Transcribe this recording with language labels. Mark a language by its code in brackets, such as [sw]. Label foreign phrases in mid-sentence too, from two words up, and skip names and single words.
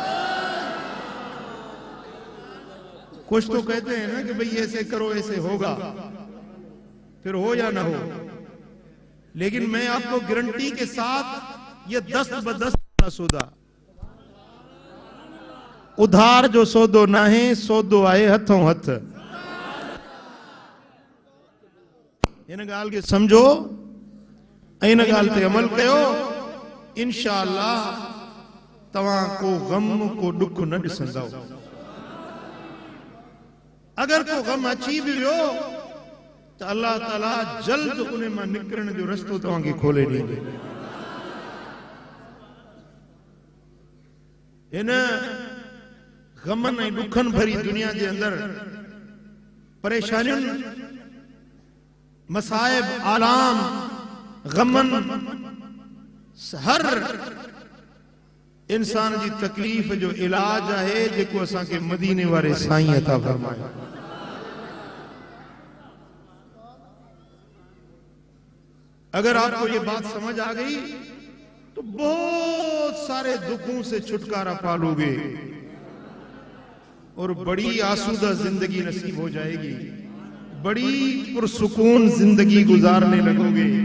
[ur] کچھ تو کہتے ہیں نا کہ بھائی ایسے کرو ایسے ہوگا، پھر ہو یا نہ ہو، لیکن میں آپکو گارنٹی کے ساتھ یہ دست بدست کا سودا, [sd] ادھار جو سودو نہ ہے، سودو آهي هٿون هٿ. ان ڳالهه کي سمجهو، ان ڳالهه تي عمل ڪيو، انشاءالله توهان ڪو غم ڪو ڏک نه ڏسندؤ. اگر ڪو غم اچي به ويو ته الله تعالیٰ جلد انهن مان نڪرڻ جو رستو توهانکي کولي ڏيندو. ان غمن ۽ ڏکن ڀري دنيا جي اندر پريشانين، مصائب, آلام، غمن هر انسان جي تڪليف جو علاج آهي جيڪو اسان کي مديني واري سائين عطا فرمايو. [ur] اگر آپکو یہ بات سمجھ آ گئی تو بہت سارے دکھوں سے چھٹکارا پالوگے اور بڑی آسودہ زندگی نصیب ہو جائے گی، بڑی پرسکون زندگی گزارنے لگوگے.